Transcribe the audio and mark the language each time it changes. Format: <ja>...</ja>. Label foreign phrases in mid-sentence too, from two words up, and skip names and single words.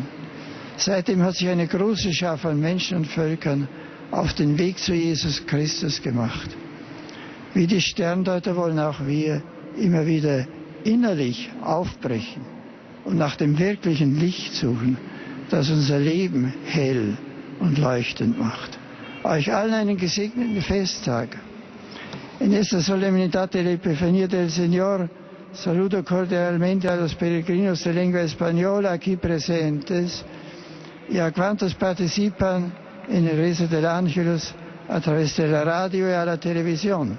<de>Seitdem hat sich eine große Schar von Menschen und Völkern auf den Weg zu Jesus Christus gemacht. Wie die Sterndeuter wollen auch wir immer wieder innerlich aufbrechen und nach dem wirklichen Licht suchen, das unser Leben hell und leuchtend macht. Euch allen einen gesegneten Festtag.</de> <es>En esta solemnidad de la Epifanía del Señor, saludo cordialmente a los peregrinos de lengua española aquí presentes y a cuantos participan en el rezo del Ángelus a través de la radio y a la televisión.</es>